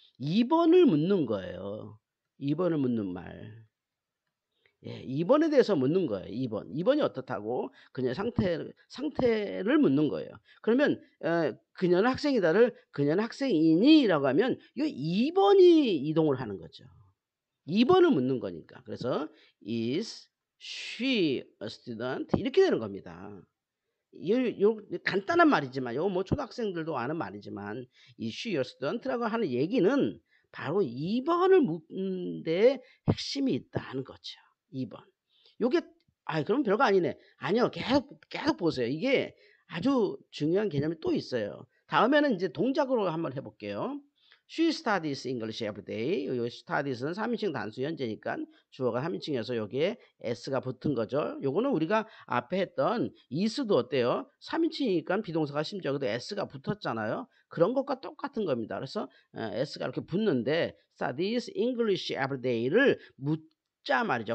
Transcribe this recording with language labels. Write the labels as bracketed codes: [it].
[ko] 2 번을 묻는 거예요. 2 번을 묻는 말. 예. 2 번에 대해서 묻는 거예요 2 번. 2 번이 어떻다고 그녀의 상태를 묻는 거예요. 그러면 "그녀는 학생이다."를 "그녀는 학생이니?"라고 하면 이 2 번이 이동을 하는 거죠. 2 번을 묻는 거니까. 그래서 [en] "Is she a student?" [ko] 이렇게 되는 겁니다. 요 간단한 말이지만 요거 뭐 초등학생들도 아는 말이지만 이 [en] "Is she a student?" [ko] 라고 하는 얘기는 바로 2 번을 묻는 데에 핵심이 있다는 거죠. 2 번. 요게 '아이 그럼 별거 아니네.' 아니요. 계속 보세요. 이게 아주 중요한 개념이 또 있어요. 다음에는 인제 동작으로 한번 해 볼게요. [en] She studies English every day. [ko] 요 studies는 3 인칭 단수 현재니깐 주어가 3 인칭이어서 여기에 s가 붙은 거죠. 요거는 우리가 앞에 했던 is도 어때요? 3 인칭이니까 비동사가 심지어 여기도 s가 붙었잖아요. 그런 것과 똑같은 겁니다. 그래서 s가 이렇게 붙는데 [en] studies English every day [ko] 를 묻자 말이죠.